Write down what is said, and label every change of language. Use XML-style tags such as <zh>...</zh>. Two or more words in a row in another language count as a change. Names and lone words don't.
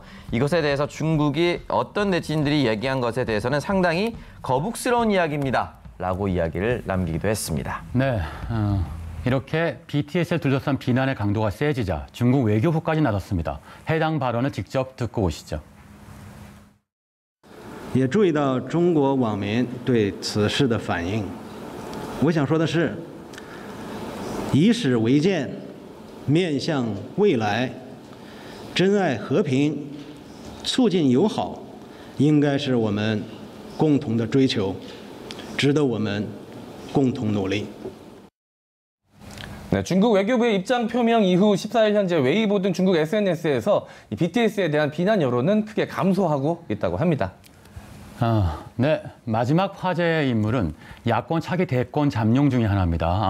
<ko>이것에 대해서 중국이 어떤 네티즌들이 얘기한 것에 대해서는 상당히 거북스러운 이야기입니다. 라고 이야기를 남기기도 했습니다. 네. 이렇게 BTS를 둘러싼 비난의 강도가 세지자 중국 외교부까지 나섰습니다. 해당 발언을 직접 듣고 오시죠.</ko> <zh>也注意到中国网民对此事的反应。我想说的是，以史为鉴，面向未来，珍爱和平，促进友好，应该是我们共同的追求，值得我们共同努力。</zh> <ko>네, 중국 외교부의 입장 표명 이후 14일 현재 웨이보 등 중국 SNS에서 이 BTS에 대한 비난 여론은 크게 감소하고 있다고 합니다. 네, 마지막 화제의 인물은 야권 차기 대권 잠룡 중의 하나입니다.</ko>